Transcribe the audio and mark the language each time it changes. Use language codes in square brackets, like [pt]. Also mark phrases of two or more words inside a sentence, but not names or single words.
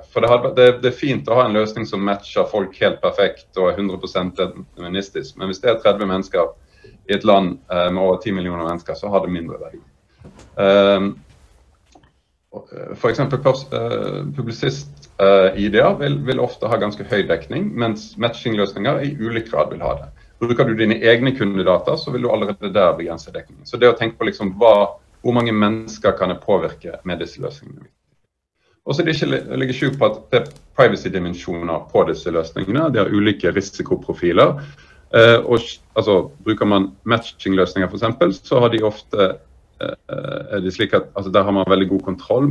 [no] For det er fint å ha en løsning som matcher folk helt perfekt og 100% deterministisk, men hvis det er 30 mennesker i et land med over 10 millioner mennesker, så har det mindre verdi. For eksempel publisist-ideer vil ofte ha ganske høy dekning, mens matching-løsninger i ulik grad vil ha det. [sv] Brukar du dina egna kunddata så vill du allerede där begränsa täckningen. Så det att tänka på liksom hur många människor kan det påverka med dessa lösningar. Och så det ligger sjuk på att det är privacy-dimensioner på dessa lösningarna. Det är olika risikoprofiler. Och alltså, brukar man matching-lösningar för exempel så har de ofta det slik att alltså, där har man väldigt god kontroll.